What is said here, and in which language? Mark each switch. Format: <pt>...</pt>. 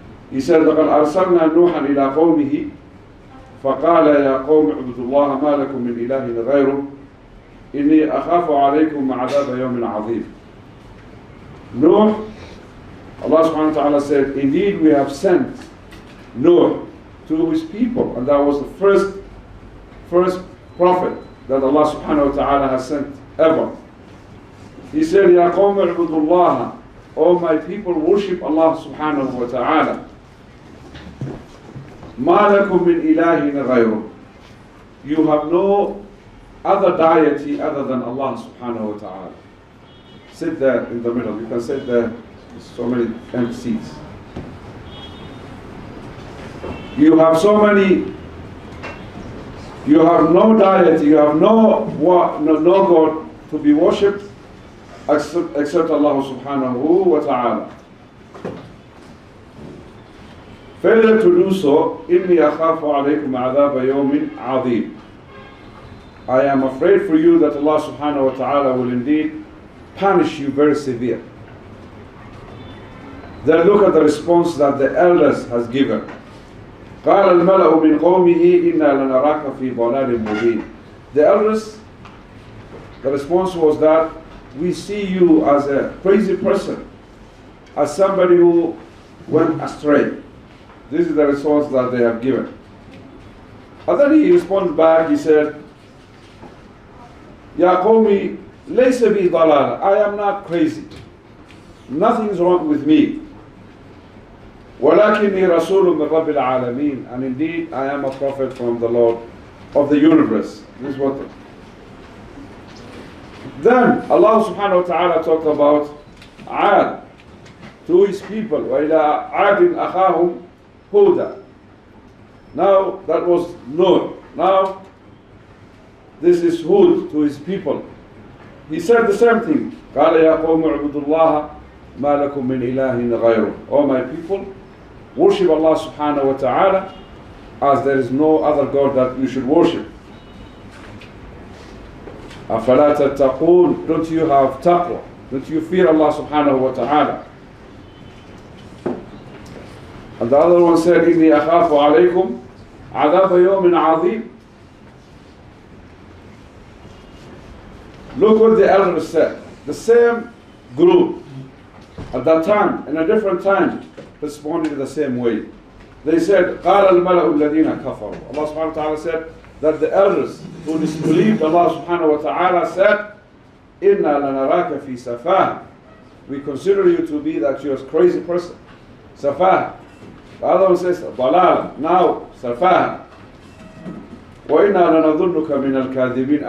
<en>He said,</en> <ar>لَقَدْ أَرْسَلْنَا نُوحًا إِلَىٰ قَوْمِهِ فقال يا قوم اعبدوا الله ما لكم من إله غيره إني أخاف عليكم عذاب يوم عظيم.</ar> <en>Nuh, Allah subhanahu wa ta'ala said, indeed we have sent Nuh to his people, and that was the first prophet that Allah subhanahu wa ta'ala has sent ever. He said,</en> <ar>يا قوم اعبدوا الله,</ar> <en>O my people, worship Allah subhanahu wa ta'ala.</en> <ar>مَا لَكُم مِّنْ إِلَٰهٍ غَيْرُهُ.</ar> <en>You have no other deity other than Allah subhanahu wa ta'ala. Sit there in the middle. You can sit there. There's so many empty seats. You have so many. You have no deity. You have no God to be worshipped except Allah subhanahu wa ta'ala. Failure to do so,</en> <ar>إِنِّي أَخَافُ عَلَيْكُمْ عَذَابَ يَوْمٍ عَظِيمٍ.</ar> <en>I am afraid for you that Allah subhanahu wa ta'ala will indeed punish you very severe. Then look at the response that the elders has given.</en> <ar>قَالَ الْمَلَأُ مِنْ قَوْمِهِ إِنَّا لَنَرَاكَ فِي ضَلَالٍ مُبِينٍ.</ar> <en>The elders, the response was that we see you as a crazy person, as somebody who went astray. This is the response that they have given. And then he responded back, he said,</en> <ar>Ya qawmi, laysa bi dalala.</ar> <en>I am not crazy. Nothing is wrong with me.</en> <ar>وَلَكِنِّي رَسُولٌ مِّن رَبِّ الْعَالَمِينَ.</ar> <en>And indeed, I am a prophet from the Lord of the universe. This is what. Then Allah subhanahu wa ta'ala talked about Aad to his people.</en> <ar>وَإِلَىٰ عَادٍ أَخَاهُمْ Huda.</ar> <en>Now that was Nuh. Now this is Hud to his people. He said the same thing.</en> <ar>قال يا قوم اعبدوا الله ما لكم من إله غيره.</ar> <en>O my people, worship Allah subhanahu wa ta'ala as there is no other God that you should worship.</en> <ar>أفلا تتقون.</ar> <en>Don't you have taqwa? Don't you fear Allah subhanahu wa ta'ala? And the other one said,</en> <ar>إِنِّي أَخَافُ عَلَيْكُمْ عَذَابَ يَوْمٍ عَظِيمٍ.</ar> <en>Look what the elders said. The same group at that time, in a different time, responded in the same way. They said,</en> <ar>قَالَ الْمَلَأُ الَّذِينَ كَفَرُوا.</ar> <en>Allah subhanahu wa ta'ala said that the elders who disbelieved Allah subhanahu wa ta'ala said,</en> <ar>إِنَّا لَنَرَاكَ فِي سَفَاهٍ.</ar> <en>We consider you to be that you're a crazy person. Safah. The other one says, ضَلَالًا. Now, Safah.</en> <ar>وَإِنَّا لَنَظُنُّكَ مِنَ الْكَاذِبِينَ.</ar>